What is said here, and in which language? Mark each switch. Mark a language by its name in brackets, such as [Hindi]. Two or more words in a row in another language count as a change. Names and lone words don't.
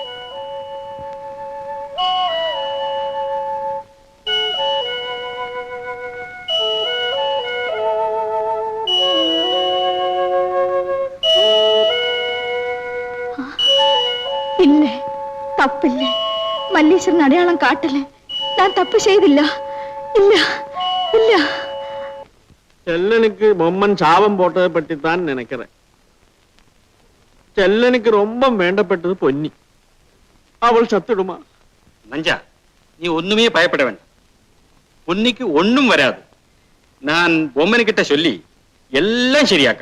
[Malayalam] ഇല്ലേ, തപ്പില്ലേ. മല്ലീശ്വരൻ അടയാളം കാട്ടല്ലേ. ഞാൻ തപ്പ് ചെയ്തില്ല. ഇല്ല ഇല്ല. [Tamil] செல்லனுக்கு பொம்மன் சாபம் போட்டதை பற்றி தான் நினைக்கிறேன். செல்லனுக்கு ரொம்ப வேண்டப்பட்டது பொன்னி. அவள் சத்துடுமா? மஞ்சா, நீ ஒண்ணுமே பயப்பட வேண்டாம். பொன்னிக்கு ஒண்ணும் வராது. நான் பொம்மன் கிட்ட சொல்லி எல்லாம் சரியாக்கா.